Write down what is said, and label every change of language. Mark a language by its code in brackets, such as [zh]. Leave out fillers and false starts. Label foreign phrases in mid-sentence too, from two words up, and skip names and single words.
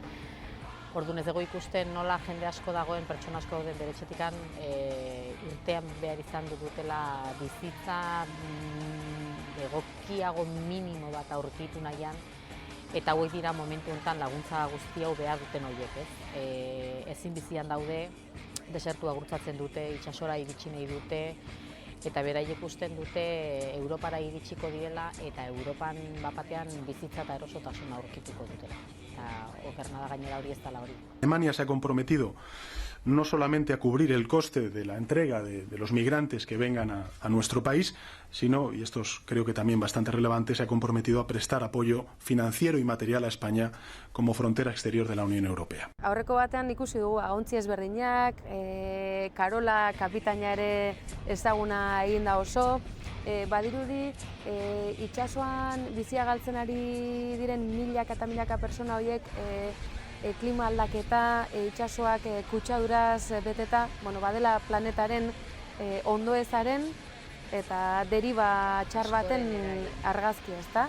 [eu] Orduan ez dugu ikusten nola jende asko dagoen, pertsona asko dauden bere etxetikan urtean behar izan dutela bizitza egokiago minimo bat aurkitu nahian, eta hauek dira momentu honetan laguntza guzti hau behar duten horiek, ez? Ezin bizian daude, desertua gurtzatzen dute, itsasora iritsi nahi dute, eta beraiek ikusten dute Europara iritsiko direla eta Europan bapatean bizitza eta erosotasuna aurkituko dutela. Eta okerna da gainera hori ez dela hori. [es] Alemania se ha comprometido no solamente a cubrir el coste de la entrega de los migrantes que vengan a nuestro país, sino, y esto es creo que también bastante relevante, se ha comprometido a prestar apoyo financiero y material a España como frontera exterior de la Unión Europea. [eu] Aurreko batean ikusi dugu agontzi ezberdinak, Karola kapitaina ere ezaguna egin da oso, badirudi itsasoan bizia galtzen ari diren milaka eta milaka pertsona horiek klima aldaketa, itsasoak kutsaduraz beteta, badela planetaren ondoezaren eta deriba txar baten argazki, ezta?